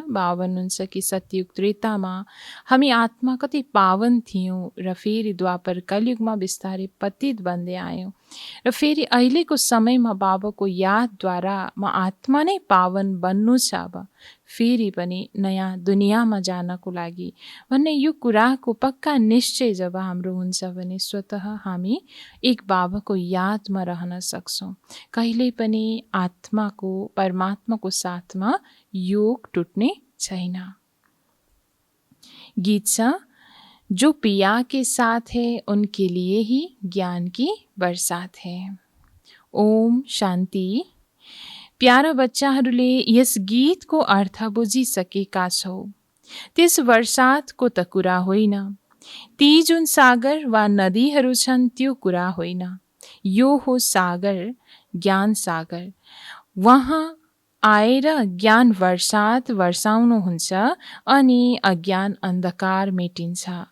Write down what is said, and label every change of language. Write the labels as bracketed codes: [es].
[ne] बाबा भन्नुहुन्छ कि सतयुग त्रेतामा हामी आत्मा कति पावन थियौँ र फेरि द्वापर कलियुगमा बिस्तारै पतित बन्दै आयौँ र फेरि अहिलेको समयमा बाबाको यादद्वारा म आत्मा नै पावन बन्नु छ, अब फेरि पनि नयाँ दुनियाँमा जानको लागि भन्ने यो कुराको पक्का निश्चय जब हाम्रो हुन्छ भने स्वतः हामी एक बाबाको यादमा रहन सक्छौँ। कहिल्यै पनि आत्माको, परमात्माको साथमा योग टुट्ने छैन। [hi] गीत छ, जो पिया के साथ है उनके लिए ही ज्ञान की बरसात है। [ne] ओम शान्ति। प्यारा बच्चाहरूले यस गीतको अर्थ बुझिसकेका छौ। त्यस वर्षातको त कुरा होइन, ती जुन सागर वा नदीहरू छन् त्यो कुरा होइन। यो हो सागर, ज्ञान सागर। वहाँ आएर ज्ञान वर्षात वर्षाउनुहुन्छ अनि अज्ञान अन्धकार मेटिन्छ।